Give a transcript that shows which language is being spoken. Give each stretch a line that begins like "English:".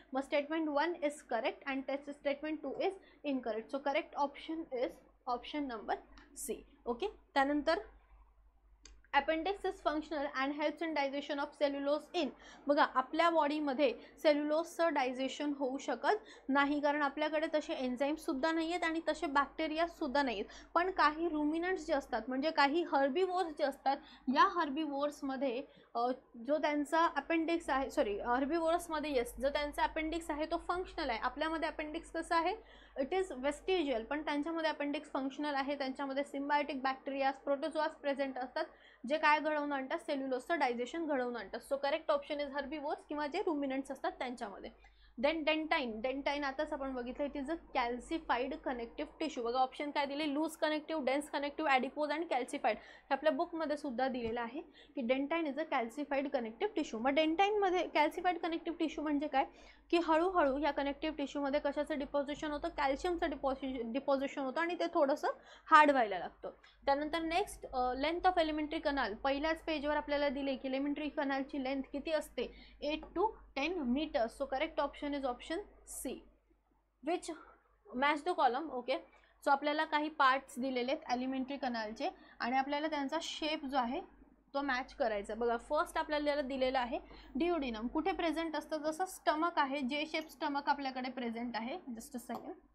English: मग statement 1 is correct and त्याचे statement 2 is incorrect. So correct option is option number C. Okay, त्यानंतर appendix is functional and helps in digestion of cellulose in.
Marathi: बघा, आपल्या बॉडीमध्ये सेल्युलोजचं digestion होऊ शकत नाही, कारण आपल्याकडे तसे एन्झाईम्ससुद्धा नाही आहेत आणि तसे बॅक्टेरियासुद्धा नाही आहेत. पण काही रुमिनंट्स जे असतात, म्हणजे काही हर्बीवोर्स जे असतात, या हर्बीवोर्समध्ये जो त्यांचा अपेंडिक्स आहे, सॉरी हर्बीवोर्समध्ये येस, जो त्यांचा अपेंडिक्स आहे तो फंक्शनल आहे. आपल्यामध्ये अपेंडिक्स कसं आहे?
English: it is vestigial,
Marathi: पण त्यांच्यामध्ये अपेंडिक्स फंक्शनल आहे. त्यांच्यामध्ये सिम्बायोटिक बॅक्टेरियाज, प्रोटोझोआज प्रेझेंट असतात, जे काय घडवून आणतात? सेल्युलोजचं डायजेशन घडवून आणतात.
English: so correct option is herbivores
Marathi: किंवा जे रुमिनंट्स असतात त्यांच्यामध्ये. देन डेंटाईन आताच आपण बघितलं,
English: It is a calcified connective tissue.
Marathi: बघा, ऑप्शन काय दिले?
English: Loose connective, dense connective, adipose and calcified.
Marathi: हे आपल्या बुकमध्ये सुद्धा दिलेलं आहे की
English: Dentine is a calcified connective tissue.
Marathi: मग डेंटाईनमध्ये कॅल्सिफाईड कनेक्टिव्ह टिश्यू म्हणजे काय? की हळूहळू या कनेक्टिव्ह टिश्यूमध्ये कशाचं डिपॉझिशन होतं? कॅल्शियमचं डिपॉझिशन होतं आणि ते थोडंसं हार्ड व्हायला लागतं.
English: त्यानंतर next, length of alimentary canal.
Marathi: पहिल्याच पेजवर आपल्याला दिले की एलिमेंटरी कनालची लेंथ किती असते?
English: 8 to 10 metres. So correct option is option C, which match the column.
Marathi: Okay, so आपल्याला काही पार्ट्स दिलेले आहेत एलिमेंटरी कनालचे आणि आपल्याला त्यांचा शेप जो आहे तो मॅच करायचा. बघा, फर्स्ट आपल्याला दिलेला आहे डिओडिनम. कुठे प्रेझेंट असतं? जसं स्टमक आहे, जे शेप स्टमक आपल्याकडे प्रेझेंट आहे.
English: Just a second.